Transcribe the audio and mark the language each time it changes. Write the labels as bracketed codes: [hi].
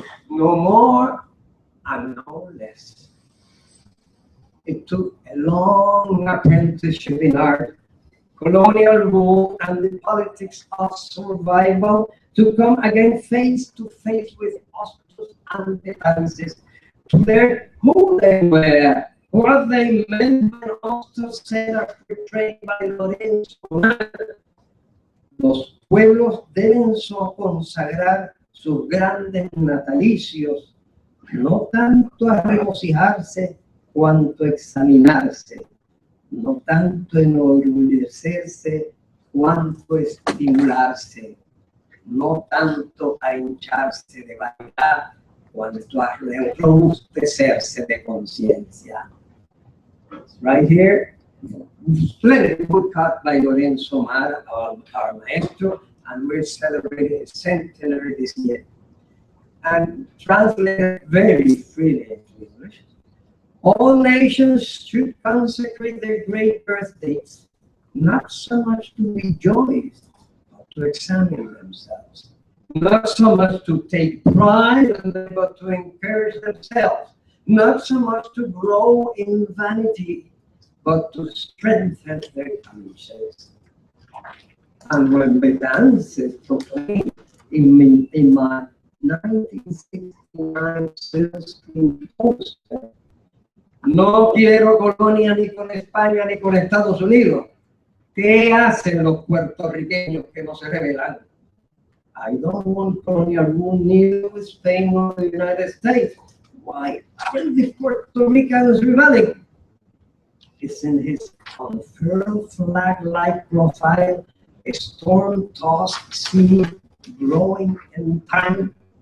[en] No more and no less. It took a long apprenticeship in art, colonial rule, and the politics of survival to come again face to face with Hostos and Betances, to learn who they were, what they meant when Hostos said as portrayed by Lorenzo. [es] Los pueblos deben consagrar sus grandes natalicios, no tanto a regocijarse cuanto a examinarse, no tanto enorgullecerse cuanto estimularse, no tanto a hincharse de vanidad cuanto a robustecerse de conciencia. [en] Right here, splendid woodcut by Lorenzo Mara, our maestro, and we're celebrating a centenary this year. And translated very freely into English. All nations should consecrate their great birthdays, not so much to rejoice, but to examine themselves. Not so much to take pride in them, but to encourage themselves. Not so much to grow in vanity, but to strengthen their conscience. And when Betances proclaimed in my 1969 silkscreen poster, [es] no quiero colonia ni con España ni con Estados Unidos. ¿Qué hacen los puertorriqueños que no se rebelan? [en] I don't want colonial rule neither with Spain nor the United States. Why are the Puerto Ricans rebelling? It's in his unfurled flag-like profile, a storm-tossed sea growing in time.